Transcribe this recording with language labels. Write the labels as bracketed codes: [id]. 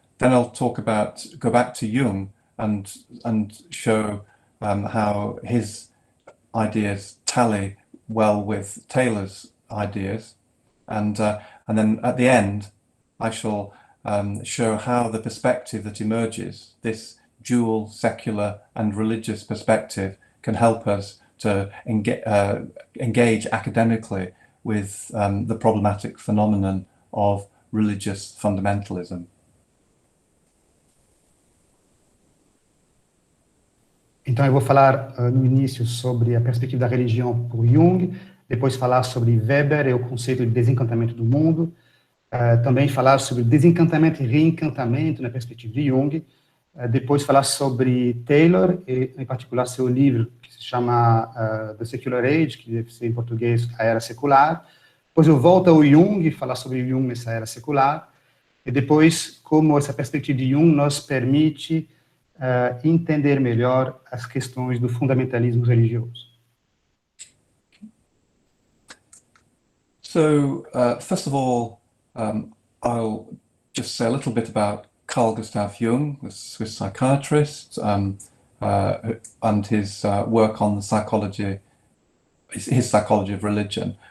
[en] Then I'll go back to Jung and show how his ideas tally well with Taylor's ideas, and then at the end I shall show how the perspective that emerges, this dual secular and religious perspective, can help us to engage academically with the problematic phenomenon of religious fundamentalism. [pt] Então, eu vou falar no início sobre a perspectiva da religião por Jung, depois falar sobre Weber e o conceito de desencantamento do mundo, também falar sobre desencantamento e reencantamento na perspectiva de Jung, depois falar sobre Taylor, e em particular seu livro, que se chama The Secular Age, que deve ser em português A Era Secular. Depois eu volto ao Jung, falar sobre Jung nessa era secular, e depois como essa perspectiva de Jung nos permite entender melhor as questões do fundamentalismo religioso. [en] So, first of all, I'll just say a little bit about Carl Gustav Jung, the Swiss psychiatrist, and his work on the psychology, his psychology of religion.